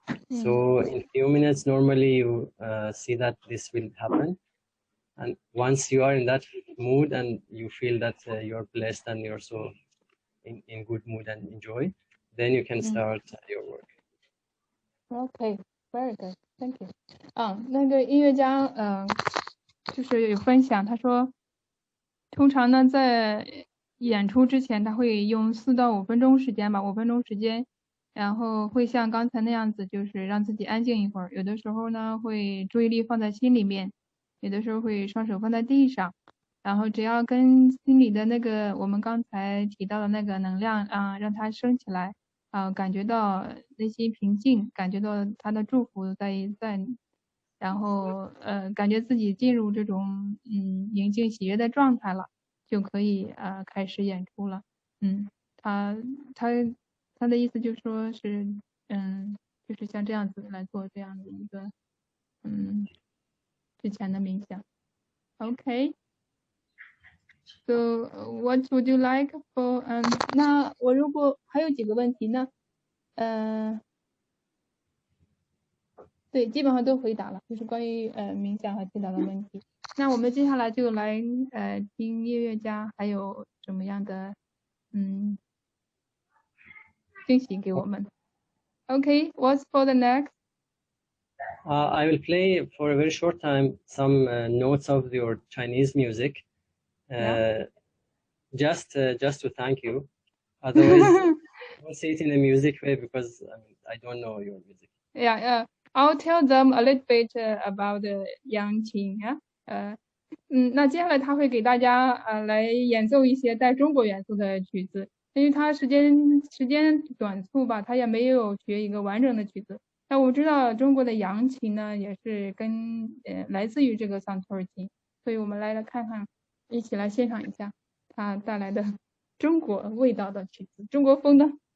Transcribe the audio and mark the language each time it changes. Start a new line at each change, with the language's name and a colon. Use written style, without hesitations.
English: So in few minutes, normally you see that this will happen. And once you are in that mood and you feel that you're blessed and you're so in good mood and enjoy, then you can start your work. Okay, very good, thank you.
Chinese: 那个音乐家就是有分享，他说通常呢在演出之前他会用4到5分钟时间吧，5分钟时间，然后会像刚才那样子，就是让自己安静一会儿，有的时候呢会注意力放在心里面，有的时候会双手放在地上，然后只要跟心里的那个我们刚才提到的那个能量让它升起来，感觉到内心平静，感觉到他的祝福在，然后感觉自己进入这种宁静喜悦的状态了，就可以开始演出了。他的意思就是说是就是像这样子来做这样的一个之前的冥想。 Okay.
English: So what would you like for
Chinese: 那我如果还有几个问题呢？对，基本上都回答了，就是关于冥想和祈祷的问题。那我们接下来就来听音乐家还有什么样的惊喜给我们。
English: Okay, what's for the next? I will play for a very short time some notes of your Chinese music, just to thank you. Otherwise, I won't say it in a music way because I don't know your music. Yeah, I'll tell them a little bit about Yang Qing.
Chinese: 那接下来他会给大家来演奏一些带中国元素的曲子，因为他时间短促吧，他也没有学一个完整的曲子。那我知道中国的扬琴呢，也是来自于这个桑托尔琴，所以我们来看看，一起来欣赏一下他带来的中国味道的曲子，中国风的。